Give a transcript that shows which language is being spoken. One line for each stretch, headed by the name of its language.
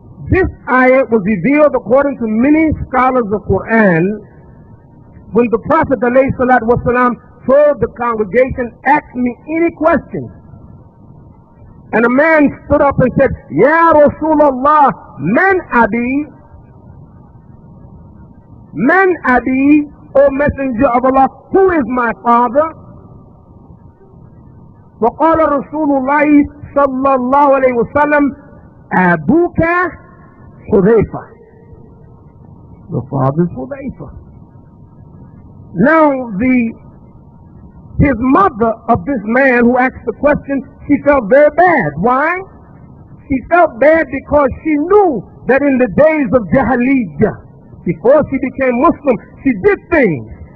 English: This ayah was revealed according to many scholars of Quran when the Prophet ﷺ told the congregation, ask me any question. And a man stood up and said, Ya Rasulullah,
Arabic: man abi? Man abi,
English: O Messenger of Allah, who is my father?
Arabic: وقال رسول الله صلى الله عليه وسلم أبوك حذيفة.
English: The father is Hudayfa. Now his mother of this man who asked the question, she felt very bad. Why? She felt bad because she knew that in the days of Jahiliyyah, before she became Muslim, she did things.